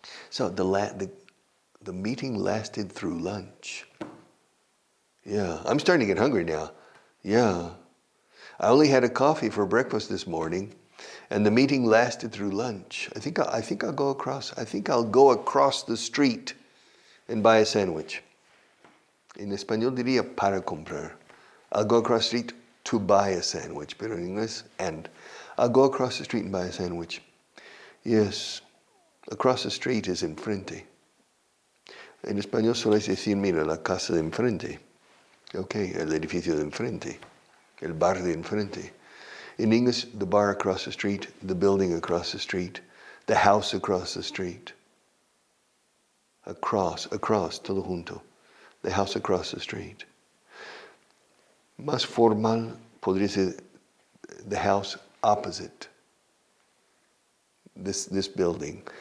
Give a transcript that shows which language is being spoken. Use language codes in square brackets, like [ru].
[en] So the meeting lasted through lunch. Yeah, I'm starting to get hungry now. Yeah. I only had a coffee for breakfast this morning, And the meeting lasted through lunch. I think I'll go across. I think I'll go across the street and buy a sandwich. [es] En español diría para comprar. [en] I'll go across the street to buy a sandwich, [es] pero en inglés, [en] and. I'll go across the street and buy a sandwich. Yes, across the street is enfrente. [es] En español suele decir, mira, la casa de enfrente. Okay, el edificio de enfrente. El bar de enfrente. [en] In English, the bar across the street, the building across the street, the house across the street. Across, [es] todo junto. [en] The house across the street. [es] Más formal podría ser [en] the house opposite this building.